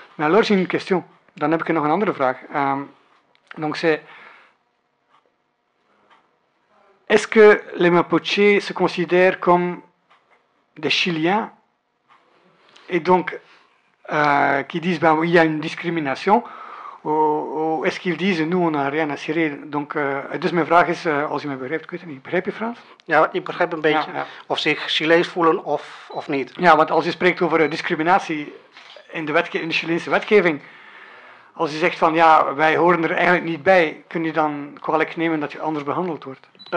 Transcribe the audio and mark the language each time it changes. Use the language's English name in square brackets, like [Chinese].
[French] Mais alors j'ai une question, [Dutch] dan heb ik nog een andere vraag. [French] Donc c'est... Est-ce que les Mapuches se considèrent comme des Chiliens et donc qui disent qu'il y a une discrimination, Ou est-ce qu'ils disent, nous, on n'a rien à cirer? [Dutch] Dus mijn vraag is, als je me begrijpt, ik weet het niet. Begrijp je Frans? Ja, ik begrijp een beetje. Ja, ja. Of zich Chileens voelen of niet. Ja, want als je spreekt over discriminatie in de Chileense wetgeving, als je zegt van, ja, wij horen er eigenlijk niet bij, kun je dan kwalijk nemen dat je anders behandeld wordt?